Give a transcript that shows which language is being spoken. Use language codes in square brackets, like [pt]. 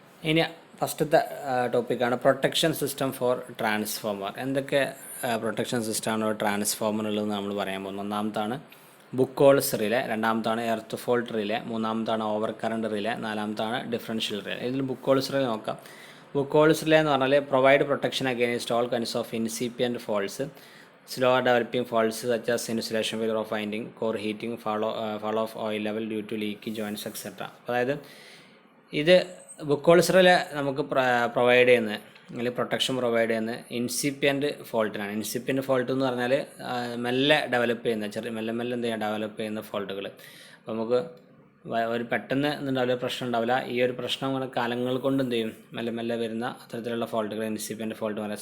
[ml] ഇനി ഫസ്റ്റത്തെ ടോപ്പിക്കാണ് പ്രൊട്ടക്ഷൻ സിസ്റ്റം ഫോർ ട്രാൻസ്ഫോമർ. എന്തൊക്കെ പ്രൊട്ടക്ഷൻ സിസ്റ്റമാണ് ട്രാൻസ്ഫോമറിലുള്ളത് നമ്മൾ പറയാൻ പോകുന്നത്. ഒന്നാമത്താണ് ബുക്കോൾസ് relay, രണ്ടാമത്താണ് earth fault relay, മൂന്നാമത്താണ് over current relay, നാലാമത്താണ് differential relay. ഇതിൽ ബുക്കോൾസ് റിലേ നോക്കാം. ബുക്കോൾസ് റിലേ എന്ന് പറഞ്ഞാൽ [en] Provide protection against all kinds of incipient faults, slower developing faults such as insulation failure of winding, core heating, fall of oil level due to leaky joints etc. [ml] അതായത് ഇത് ബുക്കോൾസറിൽ നമുക്ക് provide ചെയ്യുന്നത് അല്ലെങ്കിൽ protection provide ചെയ്യുന്നത് ഇൻസിപ്പിയൻറ്റ് ഫോൾട്ടിനാണ്. ഇൻസിപ്പിയൻറ്റ് fault എന്ന് പറഞ്ഞാൽ മെല്ലെ develop ചെയ്യുന്ന മെല്ലെ എന്ത് ചെയ്യുക ഡെവലപ്പ് ചെയ്യുന്ന ഫോൾട്ടുകൾ. അപ്പോൾ നമുക്ക് ഒരു പെട്ടെന്ന് എന്തുണ്ടാവില്ല, പ്രശ്നം ഉണ്ടാവില്ല. ഈ ഒരു പ്രശ്നം അങ്ങനെ കാലങ്ങൾ കൊണ്ട് എന്ത് ചെയ്യും മെല്ലെ വരുന്ന അത്തരത്തിലുള്ള ഫോൾട്ടുകൾ ഇൻസിപ്പിയൻറ്റ് ഫോൾട്ട് പറയാം.